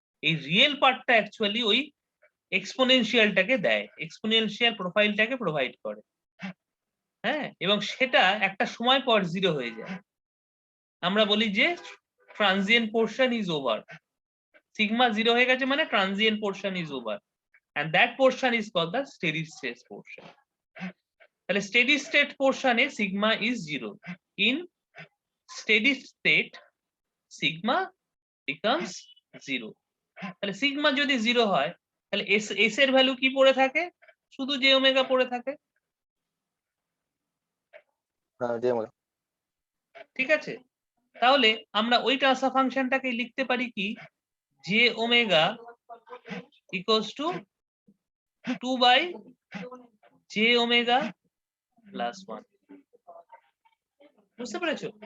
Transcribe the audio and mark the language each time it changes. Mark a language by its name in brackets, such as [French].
[Bangla] এই রিয়েল পার্টটা অ্যাকচুয়ালি ওই এক্সপোনেনশিয়ালটাকে দেয়, এক্সপোনেনশিয়াল প্রোফাইলটাকে প্রোভাইড করে। হ্যাঁ, এবং সেটা একটা সময় পর জিরো হয়ে যায়। আমরা বলি যে transient portion is over, sigma zero হয়ে গেছে মানে transient portion is over, [English] and that portion is called the steady state portion. তাহলে steady state portion এ sigma is 0. In steady state sigma becomes 0. [Bangla] তাহলে সিগমা যদি 0 হয় তাহলে S এর value কি পড়ে থাকে? শুধু জে ওমেগা পড়ে থাকে। হ্যাঁ জে ওমেগা। ঠিক আছে, তাহলে আমরা ওই ট্রান্সফার ফাংশনটাকে লিখতে পারি কি, J omega equals to 2 by J omega plus 1। বুঝতে পেরেছো?